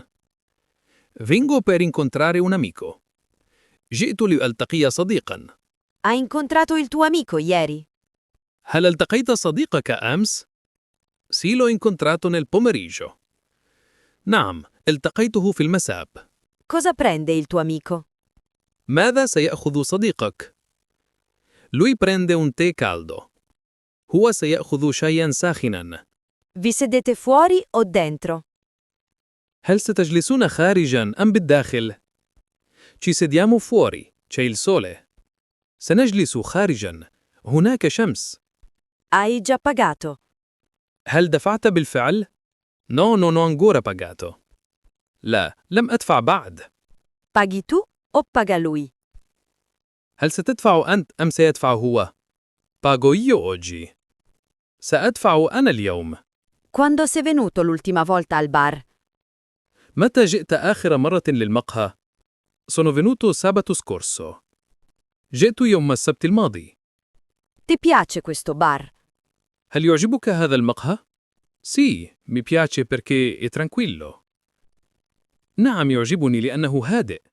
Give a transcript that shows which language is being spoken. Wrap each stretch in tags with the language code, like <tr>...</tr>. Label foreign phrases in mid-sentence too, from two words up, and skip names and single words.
<it>Vengo per incontrare un amico.</it> <ar>جئت لألتقي صديقا.</ar> <it>Hai incontrato il tuo amico ieri?</it> <ar>هل التقيت صديقك أمس؟</ar> <it>Sì, l'ho incontrato nel pomeriggio.</it> <ar>نعم، التقيته في المساء.</ar> <it>Cosa prende il tuo amico?</it> <ar>ماذا سيأخذ صديقك؟</ar> <it>Lui prende un tè caldo.</it> <ar>هو سيأخذ شايا ساخنا.</ar> <it>Vi sedete fuori o dentro?</it> <ar>هل ستجلسون خارجا أم بالداخل؟</ar> <it>Ci sediamo fuori, c'è il sole.</it> <ar>سنجلس خارجا. هناك شمس.</ar> <it>Hai già pagato?</it> <ar>هل دفعت بالفعل؟</ar> <it>No, non ho ancora pagato.</it> <ar>لا، لم أدفع بعد.</ar> <it>Paghi tu o paga lui?</it> <ar>هل ستدفع أنت أم سيدفع هو؟</ar> <it>Pago io oggi.</it> <ar>سأدفع أنا اليوم.</ar> <it>Quando sei venuto l'ultima volta al bar?</it> <ar>متى جئت آخر مرة للمقهى؟</ar> <it>Sono venuto sabato scorso.</it> <ar>جئت يوم السبت الماضي.</ar> <it>Ti piace questo bar?</it> <ar>هل يعجبك هذا المقهى؟</ar> <it>Sì, mi piace perché è tranquillo.</it> <ar>نعم يعجبني لأنه هادئ.</ar>